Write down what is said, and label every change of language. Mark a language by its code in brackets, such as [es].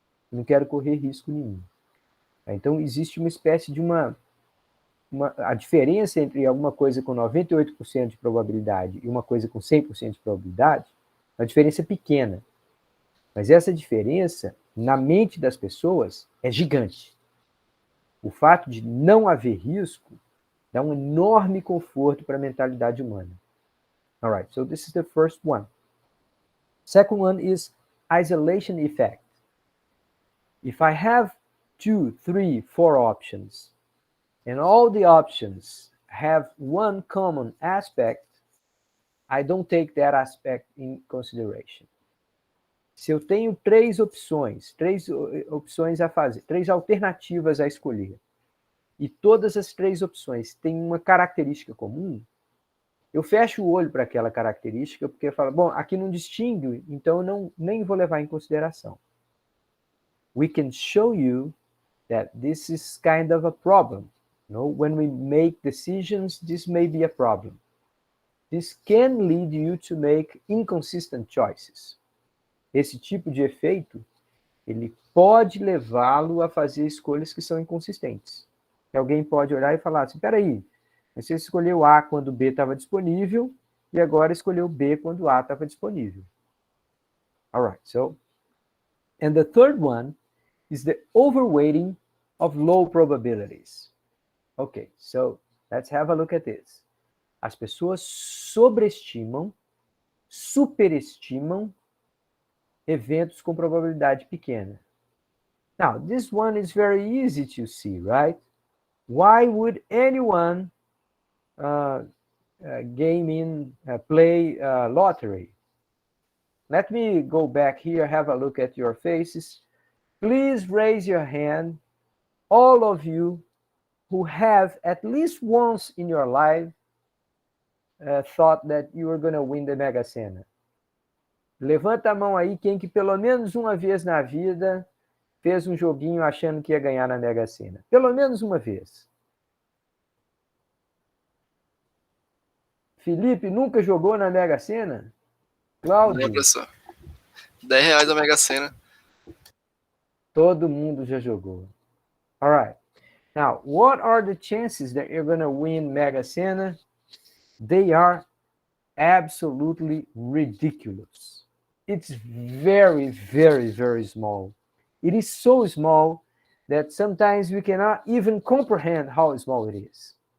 [pt] Eu não quero correr risco nenhum. Então, existe uma espécie de a diferença entre alguma coisa com 98% de probabilidade e uma coisa com 100% de probabilidade, é uma diferença pequena. Mas essa diferença, na mente das pessoas, é gigante. O fato de não haver risco dá um enorme conforto para a mentalidade humana. [en] All right, so this is the first one. Second one is isolation effect. If I have 2, 3, 4 options, and all the options have one common aspect, I don't take that aspect in consideration. [pt] Se eu tenho três opções a fazer, três alternativas a escolher, e todas as três opções têm uma característica comum, eu fecho o olho para aquela característica, porque eu falo, bom, aqui não distingue, então eu nem vou levar em consideração. [en] We can show you that this is kind of a problem. You know, when we make decisions, this may be a problem. This can lead you to make inconsistent choices. [pt] Esse tipo de efeito, ele pode levá-lo a fazer escolhas que são inconsistentes. Que alguém pode olhar e falar assim, peraí, você escolheu A quando B estava disponível e agora escolheu B quando A estava disponível. [en] All right, so, and the third one is the overweighting of low probabilities. Okay, so let's have a look at this. [pt] As pessoas sobreestimam, superestimam eventos com probabilidade pequena. [en] Now, this one is very easy to see, right? Why would anyone play lottery? Let me go back here, have a look at your faces. Please raise your hand, all of you who have at least once in your life thought that you were going to win the Mega Sena. [pt] Levanta a mão aí quem que pelo menos uma vez na vida fez um joguinho achando que ia ganhar na Mega Sena. Pelo menos uma vez. Felipe nunca jogou na Mega Sena? Cláudio? Não, professor. R$10 a Mega Sena. Todo mundo já jogou. [en] All right. Now, what are the chances that you're going to win Mega Sena? They are absolutely ridiculous. It's very, very, very small. It is so small that sometimes we cannot even comprehend how small it is.